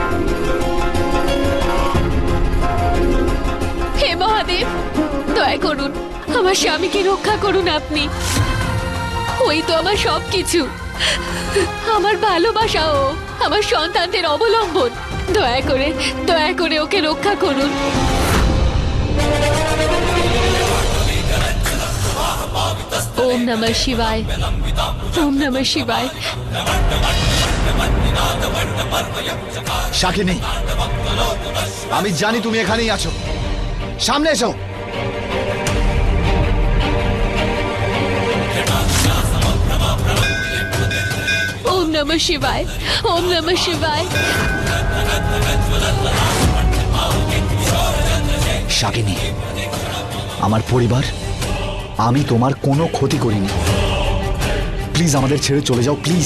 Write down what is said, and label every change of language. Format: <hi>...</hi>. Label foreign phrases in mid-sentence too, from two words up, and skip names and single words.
<bn>হে মহাদেব, দয়া করুন, আমার স্বামীকে রক্ষা করুন আপনি। ওই তো আমার সবকিছু, আমার ভালোবাসাও, আমার সন্তানদের অবলম্বন। দয়া করে ওকে রক্ষা করুন।</bn> <sa>ওম নমঃ শিবায়, ওম নমঃ শিবায়।</sa> <bn>শাকিনী, আমি জানি তুমি এখানেই আছো, সামনে এসো।</bn> <sa>ওম নমঃ শিবায়, ওম নমঃ শিবায়।</sa> <bn>শাকিনী, আমার পরিবার, আমি তোমার কোনো ক্ষতি করিনি, প্লিজ আমাদের ছেড়ে চলে যাও প্লিজ।</bn>